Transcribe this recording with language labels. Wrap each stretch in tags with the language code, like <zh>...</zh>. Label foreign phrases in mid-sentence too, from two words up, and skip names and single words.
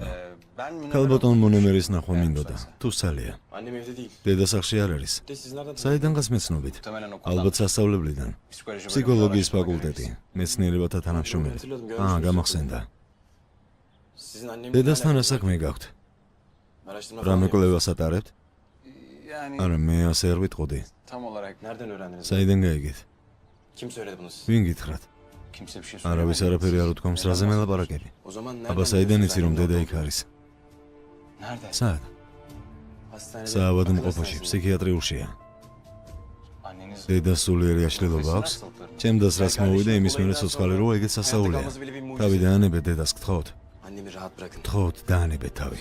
<tr>Ben Münevver</tr> <ka>ქალბატონ</ka> <tr>Hanım.</tr> <ka>მონემერის ნახვა</ka> <tr>Evet,</tr> <ka>მინდოდა.</ka> <tr>müsaitse.</tr> <ka>თუ სალია.</ka> <tr>Annem evde değil.</tr> <ka>დედა სახლში არ არის.</ka> <tr>De siz nereden</tr> <ka>საიდან გას მეცნობით?</ka> <tr>Muhtemelen okuldan.</tr> <ka>ალბათ სასწავლებლიდან.</ka> <tr>Psikoloji bölümünde</tr> <ka>ფსიქოლოგიის</ka> <tr>araştırma</tr> <ka>ფაკულტეტი,</ka> <tr>görevlisi.</tr> <ka>მეცნიერებათა თანამშრომელი.</ka> <tr>Hatırladım,</tr> <ka>გამახსენდა.</ka> <tr>Sizin annemin</tr> <ka>დედასთან</ka> <tr>hala-</tr> <ka>რა საქმე გაქვთ?</ka> <tr>Araştırma</tr> <ka>რამე</ka> <tr>falan</tr> <ka>კვლევას ატარებთ?</ka> <tr>Yani</tr> <ka>არა, მე ასე არ ვიტყოდი.</ka> <tr>tam olarak nereden öğrendiniz?</tr> <ka>საიდან გაიგეთ?</ka> <tr>Kim söyledi bunu size?</tr> <ka>ვინ გითხრათ?</ka> <tr>Kimse bir şey</tr> <ka>არავის</ka> <tr>söylemedi.</tr> <ka>არაფერი არ უთქვამს, რაზე მელაპარაკები?</ka> <tr>O zaman nereden</tr> <ka>აბა საიდან</ka> <tr>biliyorsunuz</tr> <ka>იცი რომ</ka> <tr>annemin</tr> <ka>დედა</ka> <tr>orada</tr> <ka>იქ არის?</ka> <tr>olduğunu? Nerede?</tr> <ka>სად?</ka> <tr>Hastanede.</tr> <ka>საავადმყოფოში,</ka> <tr>Affedersiniz.</tr> <ka>ფსიქიატრიულშია.</ka> <tr>Anneniz.</tr> <ka>დედას სულიერი აშლილობა აქვს? ჩემდას რაც მოვიდა, იმის მერე ცოცხალი როა, ეგეც სასაულია. თავი დაანებეთ დედას, გთხოვთ.</ka> <tr>Annemi rahat bırakın.</tr> <ka>გთხოვთ, დაანებეთ თავი.</ka>